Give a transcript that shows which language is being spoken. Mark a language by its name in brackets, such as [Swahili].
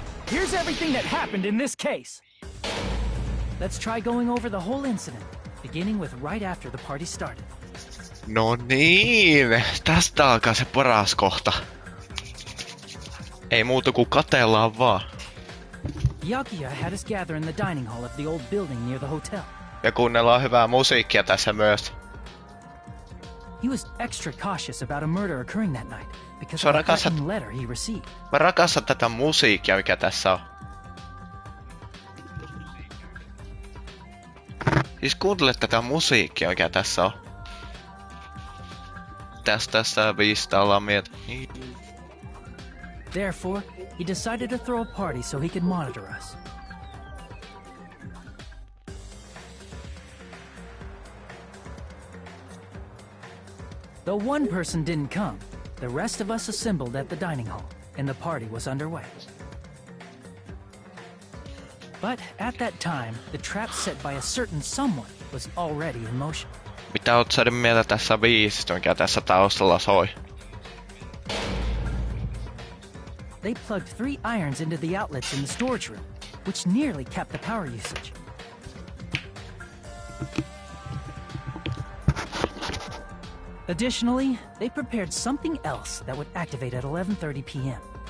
[English] Here's everything that happened in this case. Let's try going over the whole incident, beginning with right after the party started. [Finnish] No niin, tästä alkaa se paras kohta. Ei muuta kuin katellaan vaan. [English] Byakuya had us gather in the dining hall of the old building near the hotel. [Finnish] Ja kuunnellaan hyvää musiikkia tässä myös. [English] He was extra cautious about a murder occurring that night because of the threatening letter he received. [Finnish] Mä rakastan tätä musiikkia, mikä tässä on. Siis kuuntele tätä musiikkia, mikä tässä on. Tästä biisistä ollaan [English] Therefore, he decided to throw a party so he could monitor us. Though one person didn't come, the rest of us assembled at the dining hall, and the party was underway. But at that time, the trap set by a certain someone was already in motion. [Finnish] Mitä oot saada mieltä tässä biisistä, mikä tässä taustalla soi? [English] They plugged 3 irons into the outlets in the storage room, which nearly capped the power usage. Additionally, they prepared something else that would activate at 11:30 p.m.